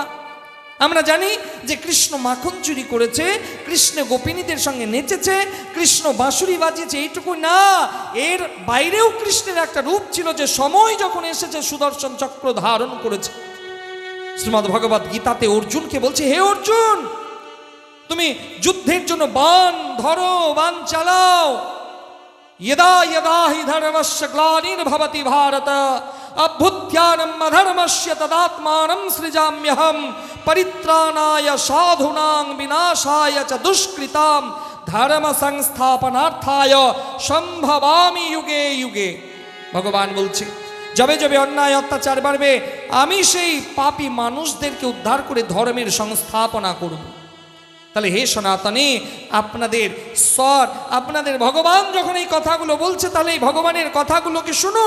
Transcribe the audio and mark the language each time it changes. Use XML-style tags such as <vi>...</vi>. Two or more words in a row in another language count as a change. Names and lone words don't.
<bn>আমরা জানি যে কৃষ্ণ মাখন চুরি করেছে, কৃষ্ণ গোপিনীদের সঙ্গে নেচেছে, কৃষ্ণ বাঁশুরি বাজিয়েছে, এইটুকু না, এর বাইরেও কৃষ্ণের একটা রূপ ছিল যে সময় যখন এসেছে সুদর্শন চক্র ধারণ করেছে। শ্রীমদ্ ভগবত গীতাতে অর্জুনকে বলছে, হে অর্জুন, তুমি যুদ্ধের জন্য বাণ ধরো, বাণ চালাও।</bn> <sa>यदा यदा हि धर्मस्य ग्लानिर्भवति भारत अभ्युत्थानम् अधर्मस्य तदात्मानं सृजाम्यहम् परित्राणाय साधूनां विनाशाय च दुष्कृतां धर्म संस्थापनार्थाय সম্ভবামি युगे युगे।</sa> <bn>ভগবান বলছে, যবে যবে অন্যায় অত্যাচার বাড়বে, আমি সেই পাপী মানুষদেরকে উদ্ধার করে ধর্মের সংস্থাপনা করব। তাহলে হে সনাতনী, আপনাদের স্বর, আপনাদের ভগবান যখন এই কথাগুলো বলছে, তাহলে এই ভগবানের কথাগুলোকে শুনুন।</bn>